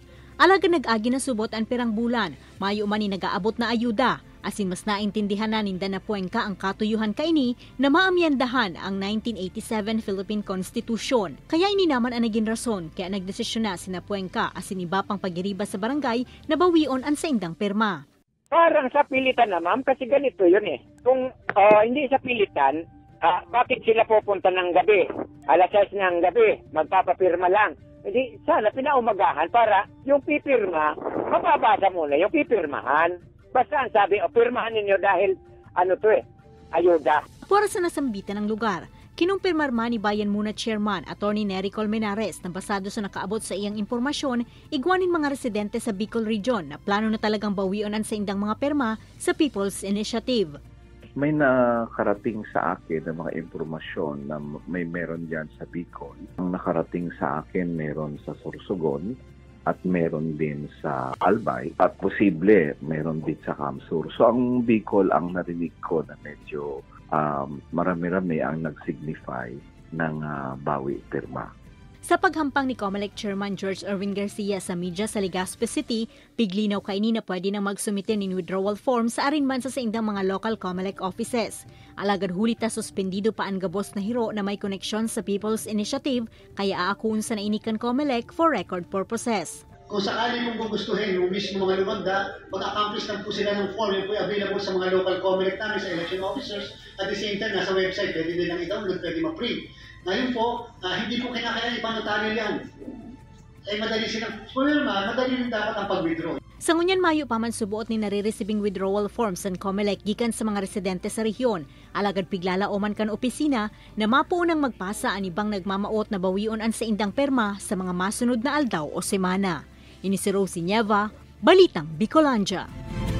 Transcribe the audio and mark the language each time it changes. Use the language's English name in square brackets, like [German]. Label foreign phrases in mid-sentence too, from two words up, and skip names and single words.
[Bikol] Alaga nag-agi na subot ang pirang bulan, mayo man ni nag-aabot na ayuda. Asin mas naintindihan na ninda na Puenca ang katuyuhan kaini na maamyandahan ang 1987 Philippine Constitution. Kaya ini naman ang naging rason kaya nagdesisyon na sina Puenca asin iba pang pagiriba sa barangay na bawion ang saindang pirma. [Filipino] Parang sa pilitan na ma'am, kasi ganito yun eh. Kung hindi sa pilitan, bakit sila pupunta ng gabi? Alas 6 ng gabi, magpapapirma lang. Hindi, sana pinaumagahan para yung pipirma, mababasa muna yung pipirmahan. Basta ang sabi, pirmahan ninyo dahil ayuda. [Bikol] Para sa nasambitan ng lugar, kinumpirmar man ni Bayan Muna Chairman Atty. Nery Colmenares na basado sa nakaabot sa iyang impormasyon, igwanin mga residente sa Bicol Region na plano na talagang bawion sa indang mga perma sa People's Initiative. [Filipino] May nakarating sa akin ng mga impormasyon na meron dyan sa Bicol. Ang nakarating sa akin meron sa Sorsogon, at meron din sa Albay at posible meron din sa Kamsur. So ang Bicol ang narinig ko na medyo marami-rami ang nag-signify ng bawi pirma. [Bikol] Sa paghampang ni COMELEC Chairman George Erwin Garcia sa media sa Legazpi City, piglinaw kaini na pwede nang magsumite ng [English] withdrawal form [Bikol] sa arinman sa indang mga [English] local COMELEC offices. [Bikol] Alagad hulita suspendido pa ang gabos na hiro na may koneksyon sa People's Initiative kaya aakuun sa nainikan COMELEC [English] for record purposes. [Filipino] Kung sakali mong gugustuhin yung mismo mga lumagda, mag-accomplish lang po sila ng form, yung po available sa mga local COMELEC namin sa [English] election officers. At the same time, [Filipino] nasa website, pwede nilang i-download, pwede ma-print. Ngayon po, hindi po kinakailangan ipanotaryo yan. Madali silang pumirma, madali rin dapat ang pag-withdraw. [Bikol] Sa ngunyan mayo pa man subuot ni nare-receiving [English] withdrawal forms [Bikol] ng COMELEC gikan sa mga residente sa rehiyon. Alagad piglala oman kan opisina na mapuunang magpasa ang ibang nagmamaot na bawion an sa indang perma sa mga masunod na aldaw o semana. Ini si Rosie Nieva, Balitang Bicolandia.